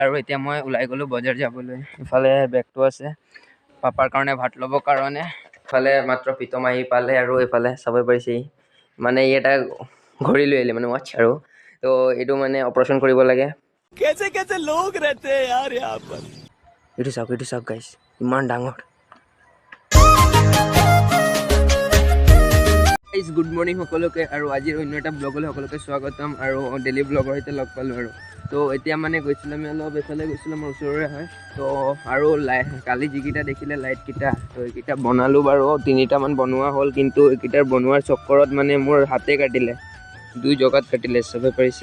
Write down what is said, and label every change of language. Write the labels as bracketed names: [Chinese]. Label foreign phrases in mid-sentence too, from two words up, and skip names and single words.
[Assamese] আৰু এতিয়া মই ওলাই গ'লোঁ বজাৰ যাবলৈ। ইফালে বেগটো আছে পাপাৰ কাৰণে ভাত ল'বৰ কাৰণে। ইফালে মাত্ৰ প্ৰীতম আহি পালে আৰু এইফালে চাব পাৰিছে মানে ই এটা ঘড়ী লৈ আহিলে মানে ৱাটছ আৰু তো এইটো মানে অপাৰেশ্যন কৰিব লাগে। [Hindi] कैसे कैसे लोग रहते हैं यार यहाँ पर। [Assamese] এইটো চাওক গাইছ ইমান ডাঙৰ। [English] good morning [Assamese] সকলোকে আৰু আজিৰ অন্য এটা ব্লগলৈ সকলোকে স্বাগতম আৰু [English] daily blog [Assamese] সৈতে লগ পালোঁ আৰু তো এতিয়া মানে গৈছিলোঁ আমি অলপ এইফালে গৈছিলোঁ আমাৰ ওচৰৰে হয় তো আৰু কালি যিকেইটা দেখিলে লাইটকেইটা তো এইকেইটা বনালোঁ বাৰু 3টামান বনোৱা হ'ল কিন্তু এইকেইটাৰ বনোৱাৰ চক্কৰত মানে মোৰ হাতে কাটিলে 2 জেগাত কাটিলে চাব পাৰিছে।